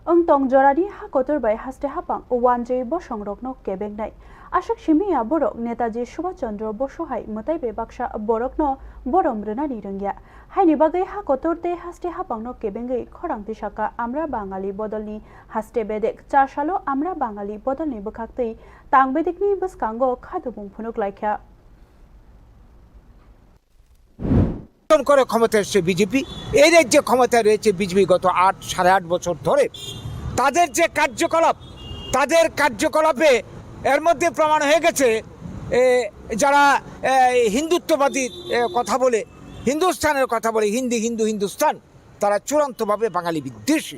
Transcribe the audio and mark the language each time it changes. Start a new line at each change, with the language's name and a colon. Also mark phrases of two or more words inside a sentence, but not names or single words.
Kok Borok: tongjorani ha kotorbai haste hapang wanjei bosong rokno kebengnai ashak shimiya borok netaji subhash chandra bosu hai motaibe baksha borokno borom rwnani rungya haini bagai ha kotorte haste hapangno kebengai khorang tisaka amra bangali bodolni haste bedek 4 salo amra bangali bodolni bokhaktei tangbedikni boskango khadubung phunuk laikha
Bangla: করে ক্ষমতায় এসেছে বিজেপি। এই যে ক্ষমতায় রয়েছে বিজেপি গত 8.5 বছর ধরে তাদের যে কার্যকলাপ, তাদের কার্যকলাপে এর মধ্যে প্রমাণ হয়ে গেছে যারা হিন্দুত্ববাদী কথা বলে, হিন্দুস্তানের কথা বলে, হিন্দুস্তান, তারা চূড়ান্তভাবে বাঙালি বিদ্বেষী।